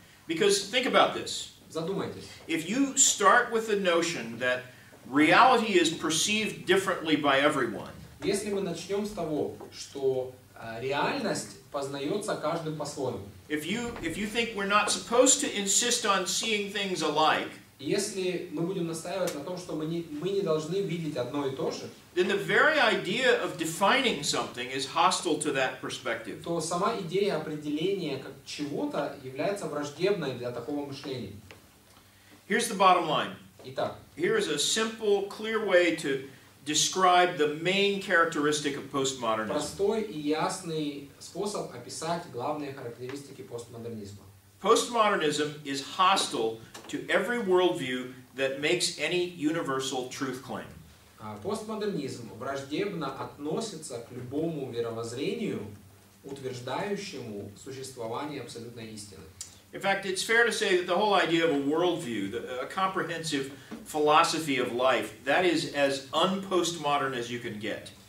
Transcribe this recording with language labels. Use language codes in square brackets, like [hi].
[en] Because think about this. [ru] Задумайтесь. [en] If you start with the notion that reality is perceived differently by everyone, [ru] Если мы начнем с того, что реальность познается каждым по-своему. [en] if you think we're not supposed to insist on seeing things alike, [ru] Если мы будем настаивать на том, что мы не должны видеть одно и то же, [en] then the very idea of defining something is hostile to that perspective. [ru] то сама идея определения как чего-то является враждебной для такого мышления. [en] Here's the bottom line. [ru] Итак, [en] Here is a simple, clear way to describe the main characteristic of postmodernism. [ru] простой и ясный способ описать главные характеристики постмодернизма. [en] Postmodernism is hostile to every worldview that makes any universal truth claim. [ru] Постмодернизм враждебно относится к любому мировоззрению, утверждающему существование абсолютной истины. [en] In fact, it's fair to say that the whole idea of a worldview, a comprehensive philosophy of life, that is as un-postmodern as you can get.